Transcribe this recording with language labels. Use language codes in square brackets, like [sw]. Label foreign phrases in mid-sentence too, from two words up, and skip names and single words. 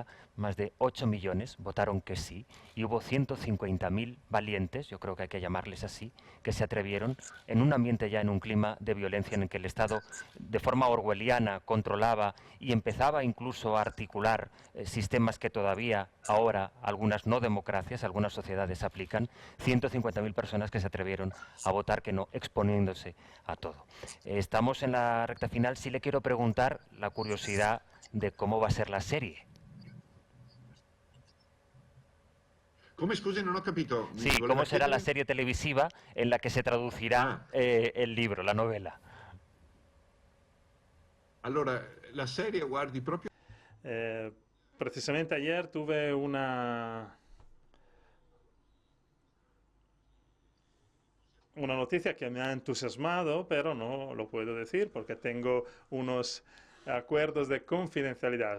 [es] Más de 8 millones votaron que sí. Y hubo 150.000 valientes, yo creo que hay que llamarles así, que se atrevieron en un ambiente ya en un clima de violencia en el que el Estado, de forma orwelliana, controlaba y empezaba incluso a articular sistemas que todavía ahora algunas no democracias, algunas sociedades aplican. 150.000 personas que se atrevieron a votar que no, exponiéndose a todo. Estamos en la recta final. Sí le quiero preguntar la curiosidad de cómo va a ser la serie. [it] Come scusi, non ho capito. Mi [es] Sí, [it] voleva [es] ¿cómo será la [it] chiedere? [es] serie televisiva en la que se traducirá [it] Ah, [es] el libro, la novela? [it] allora, la serie, guardi, proprio [es] Eh, Precisamente ayer tuve una noticia que me ha entusiasmado, pero no lo puedo decir porque tengo unos acuerdos de confidencialidad.